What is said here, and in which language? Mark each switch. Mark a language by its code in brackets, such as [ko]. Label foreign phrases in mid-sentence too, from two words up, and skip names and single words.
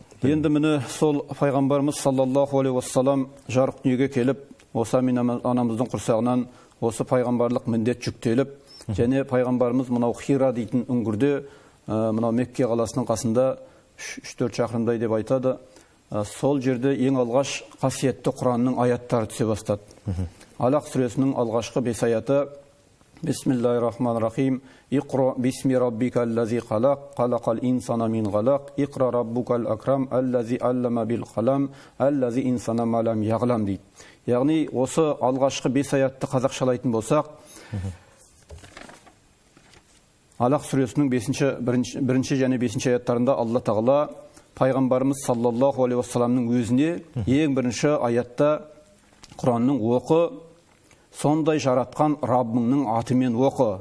[kk] Енді міне сол пайғамбарымыз [ar] صلى الله عليه وسلم [kk] жарық дүниеге келіп, осы Амина анамыздың құрсағынан осы пайғамбарлық міндет жүктеліп, және пайғамбарымыз мынау Хира дейтін үңгірде, мынау Мекке қаласының қасында 3-4 шақырымдай деп айтады. Сол жерде ең алғаш қасиетті Құранның аяттары түсе бастады. Алақ сүресінің алғашқы 5 аяты: [ar] بسم الله الرحمن الرحيم. اقرأ باسم ربك الذي خلق خلق الإنسان من علق اقرأ ربك الأكرم الذي علم بالقلم الذي الإنسان ما لم يعلم дейді. [kk] Яғни осы алғашқы 5 аятты қазақшалайтын болсақ, Алақ сүресінің 1 және 5 аяттарында Алла Тағала пайғамбарымыз [ar] صلى الله عليه وسلم [kk] өзіне ең бірінші аятта Құранның оқы, сондай жаратқан Раббыңның атымен оқы.